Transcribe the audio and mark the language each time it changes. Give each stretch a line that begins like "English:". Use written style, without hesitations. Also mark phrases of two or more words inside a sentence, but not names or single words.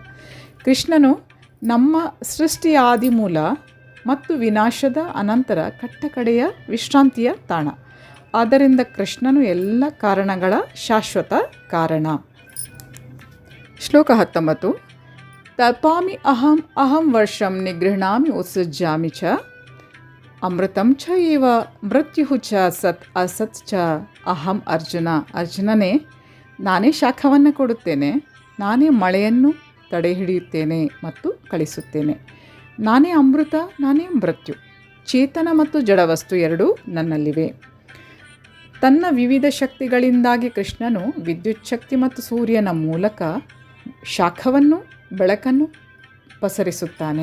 Kannada: ಕೃಷ್ಣನು ನಮ್ಮ ಸೃಷ್ಟಿಯ ಆದಿಮೂಲ ಮತ್ತು ವಿನಾಶದ ಅನಂತರ ಕಡೆಯ ವಿಶ್ರಾಂತಿಯ ತಾಣ. ಆದ್ದರಿಂದ ಕೃಷ್ಣನು ಎಲ್ಲ ಕಾರಣಗಳ ಶಾಶ್ವತ ಕಾರಣ. ಶ್ಲೋಕ 19.
Sanskrit: ತಲ್ಪಾಮಿ ಅಹಂ ವರ್ಷಂ ನಿಗೃಹಣಾಮಿ ಉತ್ಸೃಜ್ಯಾಮಿ ಚ ಅಮೃತಂ ಚ ಏವ ಮೃತ್ಯು ಚ ಸತ್ ಅಸತ್ ಚ ಅಹಂ ಅರ್ಜುನ.
Kannada: ಅರ್ಜುನನೇ, ನಾನೇ ಶಾಖವನ್ನು ಕೊಡುತ್ತೇನೆ, ನಾನೇ ಮಳೆಯನ್ನು ತಡೆ ಹಿಡಿಯುತ್ತೇನೆ ಮತ್ತು ಕಳಿಸುತ್ತೇನೆ. ನಾನೇ ಅಮೃತ, ನಾನೇ ಮೃತ್ಯು. ಚೇತನ ಮತ್ತು ಜಡವಸ್ತು ಎರಡೂ ನನ್ನಲ್ಲಿವೆ. ತನ್ನ ವಿವಿಧ ಶಕ್ತಿಗಳಿಂದಾಗಿ ಕೃಷ್ಣನು ವಿದ್ಯುತ್ ಶಕ್ತಿ ಮತ್ತು ಸೂರ್ಯನ ಮೂಲಕ ಶಾಖವನ್ನು, ಬೆಳಕನ್ನು ಪಸರಿಸುತ್ತಾನೆ.